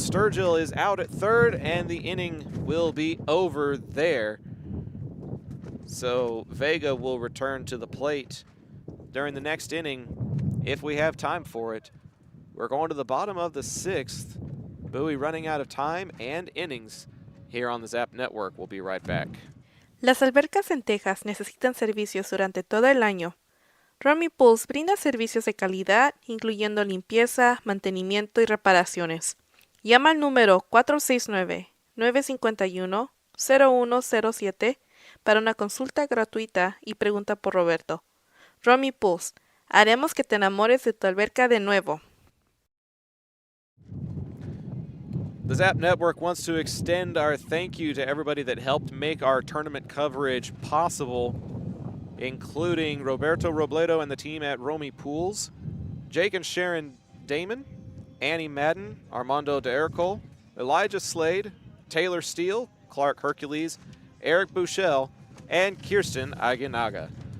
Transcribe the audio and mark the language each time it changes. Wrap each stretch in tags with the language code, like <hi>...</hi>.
<en>Sturgill is out at third, and the inning will be over there. So Vega will return to the plate during the next inning if we have time for it. We're going to the bottom of the 6th. Bowie running out of time and innings here on the Zap Network. We'll be right back.</en> <es>Las albercas en Texas necesitan servicios durante todo el año. Romy Pools brinda servicios de calidad, incluyendo limpieza, mantenimiento y reparaciones. Llama al número 469-951-0107 para una consulta gratuita y pregunta por Roberto. Romy Pools, haremos que te enamores de tu alberca de nuevo.</es> <en>The Zap Network wants to extend our thank you to everybody that helped make our tournament coverage possible, including Roberto Robledo and the team at Romy Pools, Jake and Sharon Damon, Annie Madden, Armando de Ercole, Elijah Slade, Taylor Steele, Clark Hercules, Eric Bouchel, and Kirsten Aguinaga.</en>